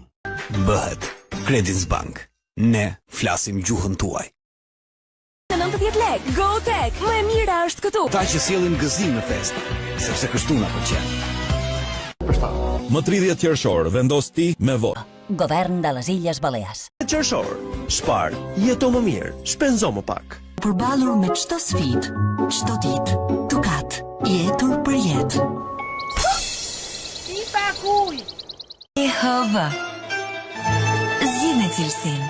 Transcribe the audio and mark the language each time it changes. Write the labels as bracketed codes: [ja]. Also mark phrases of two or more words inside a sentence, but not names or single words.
[sq] Bëhet Kreditbank. Ne flasim gjuhën tuaj. 90 lek, GoTech, më e mira është këtu. Ta që sjellin gëzim në fest, sepse kështu na pëlqen. Më 30 qershor, vendos ti me votë. [ca] Govern de les Illes Balears. [sq] Qershor, Spar, jeto më mirë, shpenzo më pak. Përballur me çdo sfidë, çdo ditë, Ducat, jetur për jetë. Si pakuj. EHV. Zgjidhni cilësinë.